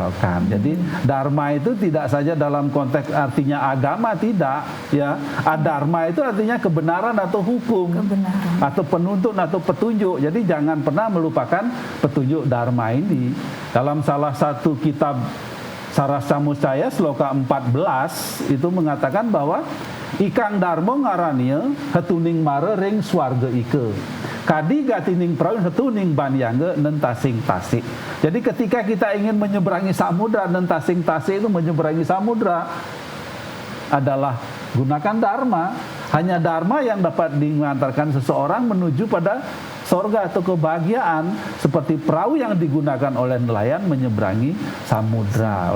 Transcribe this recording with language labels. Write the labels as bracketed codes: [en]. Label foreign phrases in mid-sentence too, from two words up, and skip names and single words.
[id] Jadi dharma itu tidak saja dalam konteks artinya agama, tidak ya. Adharma itu artinya kebenaran atau hukum, Kebenaran. atau penuntun atau petunjuk. Jadi jangan pernah melupakan petunjuk dharma ini. Dalam salah satu kitab Sarasamudaya sloka 14 itu mengatakan bahwa [kaw] ikang dharma ngarannya hetuning mare ring swarga ike. Kadi gatining praun hetuning banyangge nentasing tasik. [id] Jadi ketika kita ingin menyeberangi samudra, [kaw] nentasing tasik [id] itu menyeberangi samudra adalah gunakan dharma. Hanya dharma yang dapat mengantarkan seseorang menuju pada sorga atau kebahagiaan, seperti perahu yang digunakan oleh nelayan menyeberangi samudra.